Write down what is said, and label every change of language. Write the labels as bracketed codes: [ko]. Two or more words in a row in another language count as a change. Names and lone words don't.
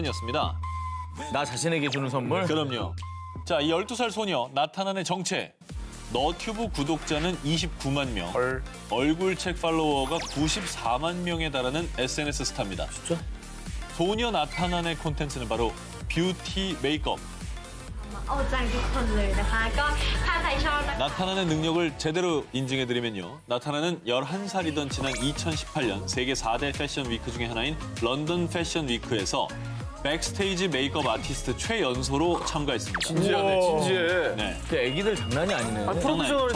[ko] 나 자신에게 주는 선물? 그럼요. 자, 이 12살 소녀 나타난의 정체. 너튜브 구독자는 29만 명, 얼굴책 팔로워가 94만 명에 달하는 SNS 스타입니다. 진짜? 소녀 나타난의 콘텐츠는 바로 뷰티 메이크업. [th] เอาใจทุกคนเลยนะคะก็ถ้าใครชอบนะคะ [ko] 나타나는 능력을 제대로 인증해드리면요. 나타나는 11살이던 지난 2018년 세계 4대 패션 위크 중에 하나인 런던 패션 위크에서 백스테이지 메이크업 아티스트 최연소로 참가했습니다. 진지하네, 진지해. 네. 그 애기들 장난이 아니네. 프로페셔널인데?